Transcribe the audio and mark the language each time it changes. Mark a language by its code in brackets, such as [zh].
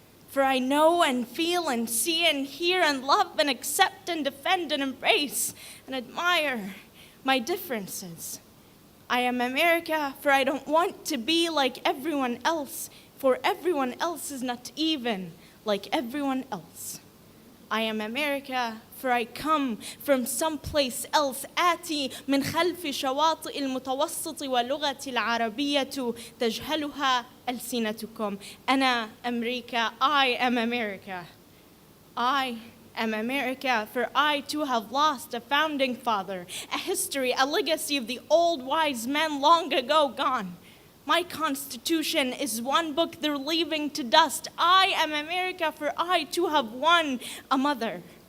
[en] For I know and feel and see and hear and love and accept and defend and embrace and admire my differences. I am America, for I don't want to be like everyone else, for everyone else is not even like everyone else. I am America, for I come from someplace else. [ar] آتي من خلف شواطئ المتوسط ولغتي العربية تجهلها ألسنتكم. أنا أمريكا. [en] I am America. I am America, for I too have lost a founding father, a history, a legacy of the old wise men long ago gone. My Constitution is one book they're leaving to dust. I am America, for I too have won a mother.